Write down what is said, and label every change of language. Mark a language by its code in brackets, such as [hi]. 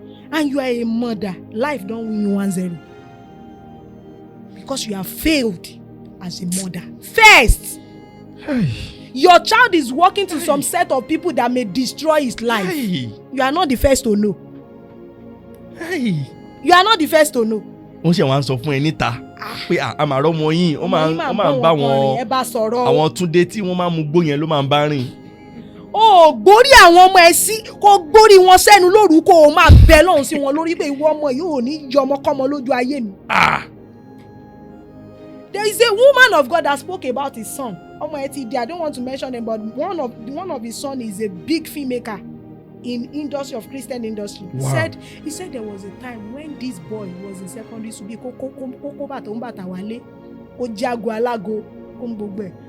[en] And you are a mother. Life don't win you 1-0. Because you have failed as a mother. First, your child is walking to some set of people that may destroy his life. You are not the first to know. You are not the first to know. [yo] Wọ́n ṣe wọ́n sọ fún ẹ níta pé àmàrọ̀ ọmọ yín ó máa ń bá wọn àwọn Túndé tí wọ́n máa ń mú gbó yẹn ló máa ń bá rìn. Ó gbórí àwọn ọmọ ẹ sí kó gbórí wọn sẹ́nu lóru kó o máa bẹ lọ́hùn sí wọn lórí pé ìwọ ọmọ yìí ò ní yọ ọmọkọ́mọ lójú ayé mi. [en] There is a woman of God that spoke about his son. [yo] Ọmọ ẹ ti di, [en] I don't want to mention him, but one of his son is a big filmmaker in industry of Christian industry. Wow. He said there was a time when this boy was in secondary school, [yo] kókó bàtà wálé, ó jago alágo, ó ń gbogbo ẹ̀.